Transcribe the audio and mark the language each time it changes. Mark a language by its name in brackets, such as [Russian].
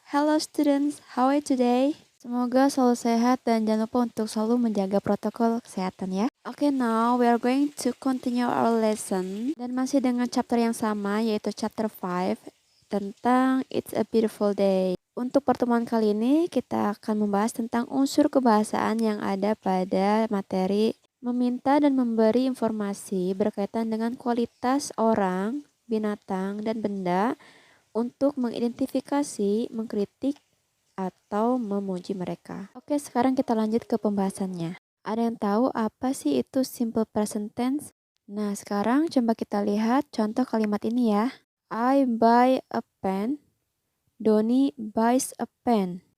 [English] Hello students, how are you today? [Indonesian] Semoga selalu sehat dan jangan lupa untuk selalu menjaga protokol kesehatan ya. [English] Okay, now we are going to continue our lesson [Indonesian] dan masih dengan chapter yang sama yaitu chapter 5 tentang [English] It's a Beautiful Day. [Indonesian] Untuk pertemuan kali ini kita akan membahas tentang unsur kebahasaan yang ada pada materi meminta dan memberi informasi berkaitan dengan kualitas orang, binatang, dan benda untuk mengidentifikasi, mengkritik, atau memuji mereka. Oke, sekarang kita lanjut ke pembahasannya. Ada yang tahu apa sih itu simple present tense? Nah, sekarang coba kita lihat contoh kalimat ini ya. [English] I buy a pen, Doni buys a pen.